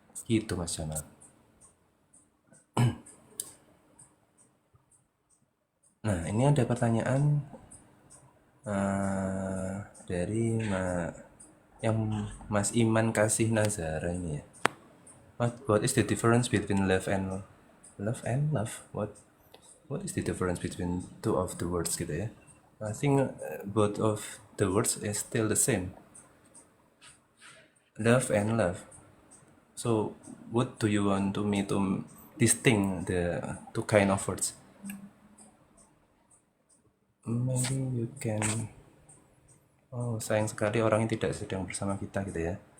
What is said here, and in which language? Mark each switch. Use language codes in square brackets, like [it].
[id] Gitu Mas Jamal. Nah, ini ada pertanyaan Eh, dari yang Mas Iman kasih Nazara ini ya. [en] What is the difference between love and love? What is the difference between two of the words [id] gitu ya? [en] I think both of the words is still the same. Love and love. So what do you want to me to distinct the two kind of words? Maybe you can. [id] Oh, sayang sekali orangnya tidak sedang bersama kita gitu ya.